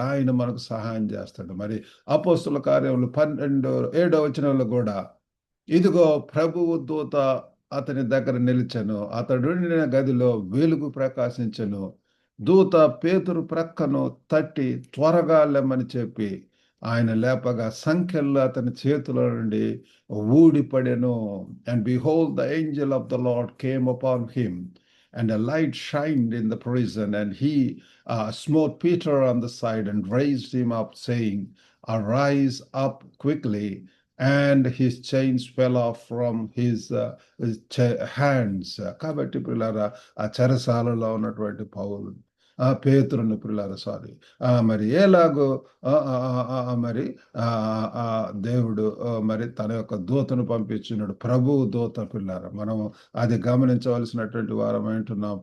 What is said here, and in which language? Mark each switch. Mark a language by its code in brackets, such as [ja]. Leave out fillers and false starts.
[te] ఆయన మనకు సహాయం చేస్తాడు. మరి అపోస్తుల కార్యములు 12:7 కూడా ఇదిగో ప్రభువు దూత అతని దగ్గర నిలిచెను, అతడుండిన గదిలో వెలుగు ప్రకాశించెను. దూత పేతురు ప్రక్కను తట్టి త్వరగా లెమ్మని చెప్పి ఆయన లేపగా సంఖ్యల్లో అతని చేతుల నుండి ఊడిపడెను. [en] And behold, the angel of the Lord came upon him, and a light shined in the prison, and he smote Peter on the side and raised him up, saying, Arise up quickly. And his chains fell off from his hands. [te] కాబట్టి పిల్లరా ఆ చెరసాలలో ఉన్నటువంటి పౌలు పేతురుని పిల్లల మరి ఎలాగో మరి దేవుడు మరి తన యొక్క దూతను పంపించినాడు. ప్రభువు దూత పిల్లర మనం అది గమనించవలసినటువంటి వారం అంటున్నాం.